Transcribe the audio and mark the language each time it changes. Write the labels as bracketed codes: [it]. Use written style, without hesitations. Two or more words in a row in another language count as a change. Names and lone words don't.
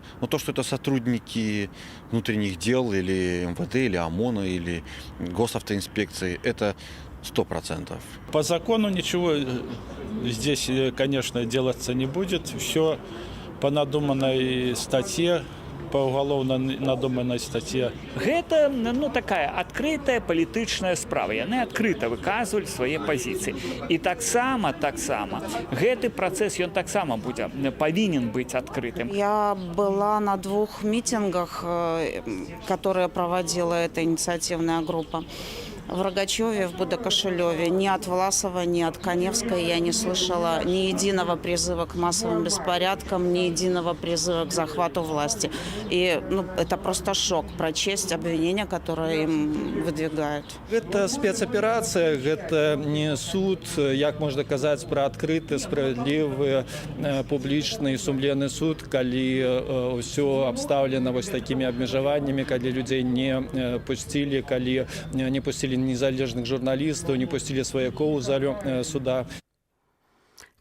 [ru] Но то, что это сотрудники внутренних дел или МВД, или ОМОНа, или госавтоинспекции, это 100%. По закону ничего здесь, конечно, делаться не будет. Все по надуманной статье, по уголовно надуманной статье. [be] Гэта, ну, такая адкрытая палітычная справа. Яны адкрыта выказвалі свае пазіцыі. І таксама, гэты працэс, ён таксама будзе, павінен быць адкрытым. [ru] Я была на 2 митингах, которые проводила эта инициативная группа. В Рогачеве, в Будокошелеве. Ни от Власова, ни от Каневской я не слышала ни единого призыва к массовым беспорядкам, ни единого призыва к захвату власти. И это просто шок прочесть обвинения, которые им выдвигают. Это спецоперация, это не суд, [be] як можна казаць, про адкрыты, справядлівы, публічны, сумленны суд, калі ўсё абстаўлена вось такімі абмежаваннямі, калі людзей не пусцілі, калі не пусцілі незалежных журналістаў, не пусцілі сваякоў у залю суда.